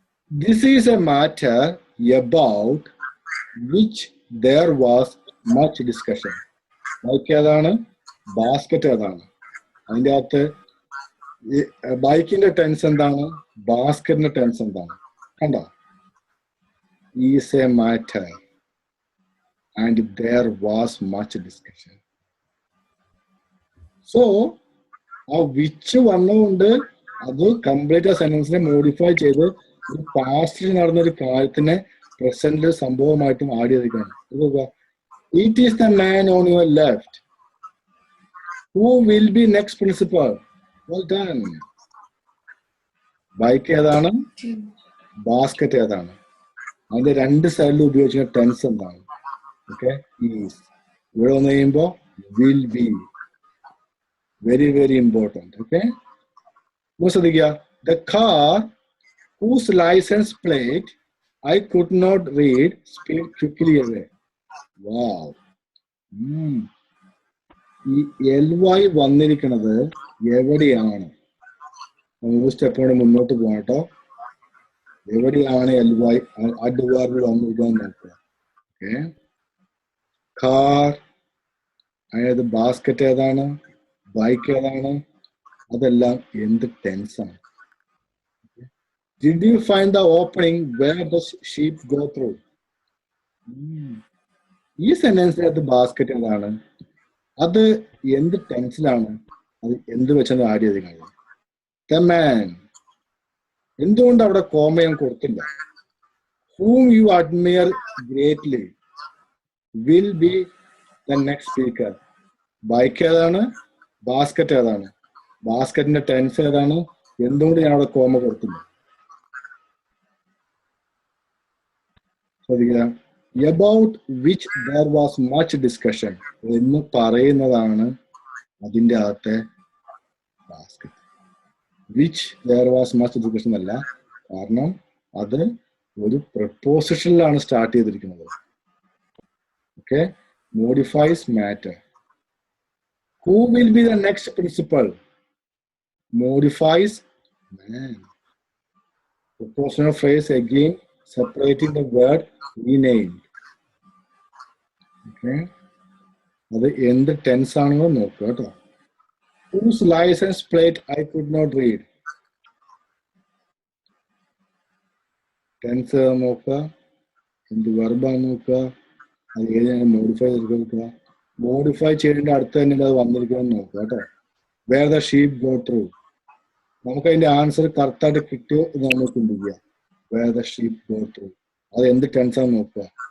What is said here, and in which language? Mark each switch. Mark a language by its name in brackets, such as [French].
[English] This is a matter about which there was much discussion. [Malayalam] Bike ഏതാണ്? Basket ഏതാണ്? അതിൻ്റെ അകത്ത് ബൈക്കിന്റെ ടെൻസ് എന്താണ്? ബാസ്കറ്റിന്റെ ടെൻസ് എന്താണ്? കണ്ടോ? [English] Is a matter and there was much discussion. [Malayalam] So ആ വിച്ച് വന്നുകൊണ്ട് അത് കംപ്ലീറ്റ് ആ സെന്റൻസിനെ മോഡിഫൈ ചെയ്ത് ഒരു പാസ്റ്റിൽ നടന്ന ഒരു കാര്യത്തിനെ പ്രസന്റിൽ സംഭവമായിട്ടും ആഡ് ചെയ്തിരിക്കുകയാണ്. [English] It is the man on your left who will be next principal. Well done. [Malayalam] Bike ഏതാണ്? ബാസ്കറ്റ് ഏതാണ്? അതിന്റെ രണ്ട് സൈഡിൽ ഉപയോഗിക്കുന്ന ടെൻസ് എന്താണ്? Okay, is. ഇവിടെ വന്നു കഴിയുമ്പോ will be. [English] Very very important. Okay, ശ്രദ്ധിക്കുക. The car whose license plate I could not read speed quickly away. Wow. [Malayalam] ഈ LY വന്നിരിക്കുന്നത് എവിടെയാണ്? നമുക്ക് സ്റ്റെപ്പോടെ മുന്നോട്ട് പോകാം കേട്ടോ. എവിടെയാണ് LY അഡ്വാർബ് വന്നിരിക്കുന്നത് നോക്കുക. ഓക്കെ, കാർ, അതായത് ബാസ്കറ്റ് ഏതാണ്? ബൈക്ക് ഏതാണ്? അതെല്ലാം എന്ത് ടെൻസ് ആണ്? [English] Did you find the opening where the sheep go through? [Malayalam] ഈ സെന്റൻസിനകത്ത് ബാസ്കറ്റ് എന്താണ്? അത് എന്ത് ടെൻസിലാണ്? അത് എന്ത് വെച്ചാണ് ആഡ് ചെയ്തിരിക്കുന്നത്? [English] The man. [Malayalam] എന്തുകൊണ്ട് അവിടെ കോമ ഞാൻ കൊടുത്തില്ല? [English] Whom you admire greatly will be the next speaker. [Malayalam] Bike ഏതാണ്? ബാസ്കറ്റ് ഏതാണ്? ബാസ്കറ്റിന്റെ ടെൻസ് ഏതാണ്? എന്തുകൊണ്ട് ഞാൻ അവിടെ കോമ കൊടുത്തില്ല? [English] About which there was much discussion [Malayalam] എന്ന് പറയുന്നതാണ് അതിൻ്റെ അകത്തെ basket. Which [English] there was much discussion [Malayalam] അല്ല, കാരണം അത് ഒരു പ്രപ്പോസിഷനിലാണ് സ്റ്റാർട്ട് ചെയ്തിരിക്കുന്നത്. [English] Okay, modifies matter. Who will be the next principal? Modifies man. Propositional phrase again, separating the word renamed. Okay. [Malayalam] അത് എന്ത് ടെൻസ് ആണെന്ന് നോക്കുക കേട്ടോ. [English] Whose license plate I could not read. [Malayalam] Tense നോക്കുക, എന്ത് വെർബാണ് നോക്കുക, അത് ഏതാണ് മോഡിഫൈ ചെയ്ത് നോക്കുക. മോഡിഫൈ ചെയ്യേണ്ട അടുത്ത് തന്നെ അത് വന്നിരിക്കണം നോക്കുക കേട്ടോ. [English] Where the sheep go through. [Malayalam] നമുക്ക് അതിന്റെ ആൻസർ കറക്റ്റായിട്ട് കിട്ടിയോ എന്ന് നമ്മൾ ചിന്തിക്കുക. [English] where the sheep go through, [Malayalam] അത് എന്ത് ടെൻസ് ആണ് നോക്കുക.